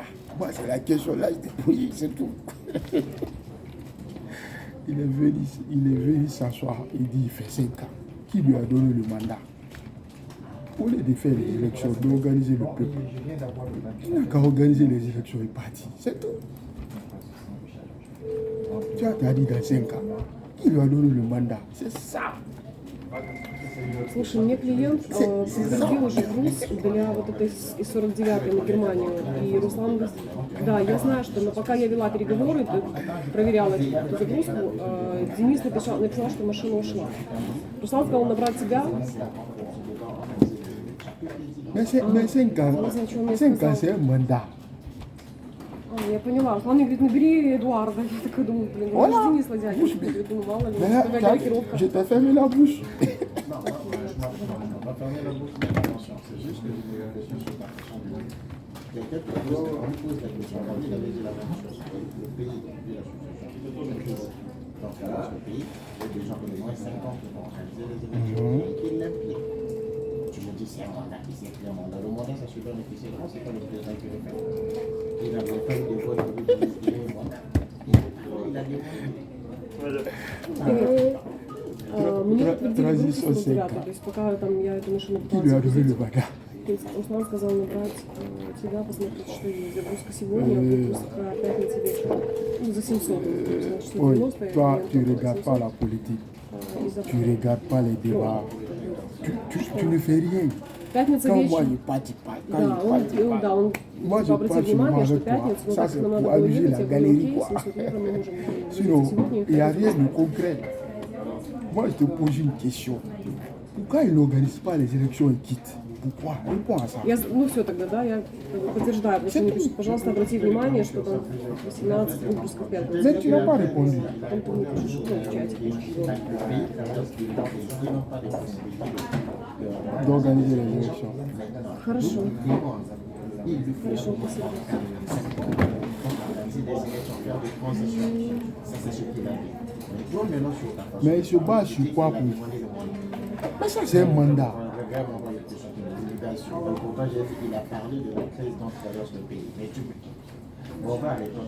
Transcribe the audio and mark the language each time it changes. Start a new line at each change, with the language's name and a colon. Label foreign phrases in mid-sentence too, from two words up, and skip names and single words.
French: Moi, c'est la question là, je t'ai posée, c'est tout. Il est venu s'asseoir, il dit il fait 5 ans. Qui lui a donné le mandat? Au lieu de faire les élections, d'organiser le peuple. Il n'a qu'à organiser les élections et partir. C'est tout. Tu as dit dans 5 ans. Qui lui a donné le mandat? C'est ça.
Russian: Слушай, мне клиент подтвердил уже груз для вот этой из 49-й на Германию. И Руслан говорит, да, я знаю, что но пока я вела переговоры, проверяла эту загрузку, Денис написал, что машина ушла. Руслан сказал набрать тебя.
French: Mais 5 ans, c'est un mandat.
Russian: Я поняла. Руслан мне говорит, набери Эдуарда. Я такая думаю, блин, ну
French: Voilà.
Russian: Денис Ладяги. Я думаю, мало ли,
French: Mais
Russian: какая корректировка.
French: je t'ai fermé la bouche. On va fermer la bouche, mais attention, c'est juste que j'ai une question sur la question du monde. Quelqu'un on lui pose la question, il avait dit la même chose, le pays, la situation. dans ce cas-là, le pays, il y a des gens de moins 5 ans qui vont organiser les élections et qui l'impliquent. Tu me dis, c'est un mandat qui s'est écrit un mandat. Le mandat, ça se donne officiellement, c'est pas le président qui le fait. Il n'a pas eu de vote pour lui dire qu'il est un mandat. Il a
Russian: Мне подтвердили группу
French: Transition
Russian: 49, 5. то есть пока там я эту машину
French: Qui lui a donné le
Russian: пыталась
French: mandat?
Russian: то есть Руслан сказал набрать тебя, посмотреть, что есть загрузка сегодня, выпуска пятница вечером. Ну, за 700, значит,
French: Oui,
Russian: 90, и
French: toi,
Russian: я
French: tu ne
Russian: думаю,
French: regardes
Russian: 700,
French: pas la politique,
Russian: и за-
French: tu ne regardes pas les débats, tu ne fais rien.
Russian: Пятница
French: Quand moi
Russian: вечером.
French: je parle, quand
Russian: Да,
French: je
Russian: он, да,
French: parle.
Russian: он
French: Moi, je
Russian: обратил
French: parle
Russian: внимание,
French: seulement
Russian: что
French: avec toi.
Russian: пятница, ну
French: Ça,
Russian: так
French: c'est
Russian: как нам
French: pour
Russian: надо было
French: amuser
Russian: ехать,
French: la
Russian: я говорю,
French: galerie,
Russian: окей,
French: quoi.
Russian: 700 евро мы можем
French: Sinon,
Russian: выйти сегодня.
French: il n'y a rien de concret. Moi, je te pose une question. Pourquoi ils n'organisent pas les élections et quittent? Pourquoi? Réponds à ça.
Russian: Ну все тогда, да, я подтверждаю, потому что мне пишут, пожалуйста, обрати внимание, что там 18 выпусков пятницы.
French: Mais tu n'as pas répondu.
Russian: Потом ты мне пишешь, ну, в чате.
French: D'organiser les élections.
Russian: Хорошо. Хорошо, спасибо.
French: Mais il se bat sur quoi pour... Mais ça, c'est un mandat. Pourtant, j'ai dit qu'il a parlé de la crise dont traverse le pays. Mais tu me dis, on va aller dans